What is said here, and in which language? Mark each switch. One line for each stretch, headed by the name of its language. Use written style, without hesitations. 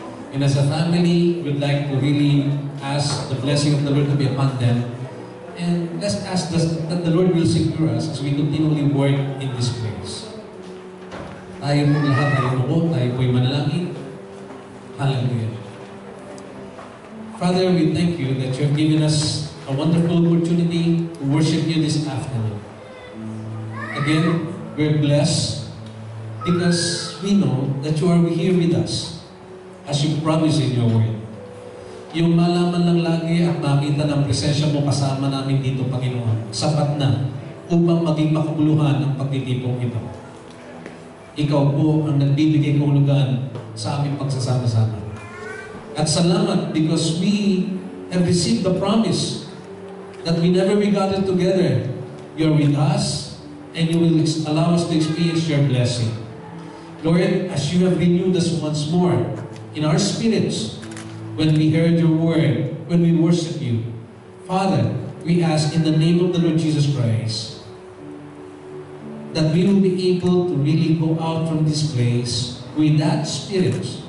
English: And as a family, we'd like to really ask the blessing of the Lord to be upon them. And let's ask that the Lord will secure us as we continually work in this place.
Filipino: Tayo po lahat tayo po, tayo po'y manalangin. Hallelujah.
English: Father, we thank you that you have given us a wonderful opportunity to worship you this afternoon. Again, we're blessed because we know that you are here with us as you promise in your word.
Filipino: Yung malaman lang lagi at makita ng presensya mo kasama namin dito, Panginoon, sapat na upang maging makabuluhan ang pagtitipong ito. Ikaw po ang nagbibigay kahulugan sa aming pagsasama-sama. At salamat
English: because we have received the promise that whenever we gather together, you're with us and you will allow us to experience your blessing. Lord, as you have renewed us once more in our spirits, when we heard your word, when we worship you, Father, we ask in the name of the Lord Jesus Christ that we will be able to really go out from this place with that spirit.